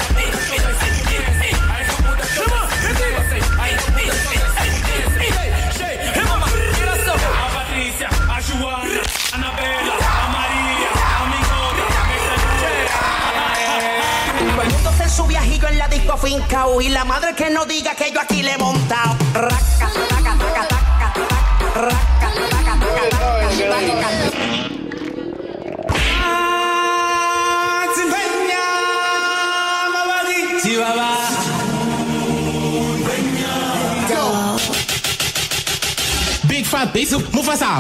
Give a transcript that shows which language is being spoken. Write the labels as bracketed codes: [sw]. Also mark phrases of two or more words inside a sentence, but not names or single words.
[en] Come on, shake, hey mama, get us up. [es] A Patricia, a Joana, a Anabela, a Maria, a Migota, su viajillo en la disco fincao y la madre que no diga que yo aquí le he montado. Raca, raca, raca, raca, raca, raca, raca, raca. [en] Big fat bass, Mufasa.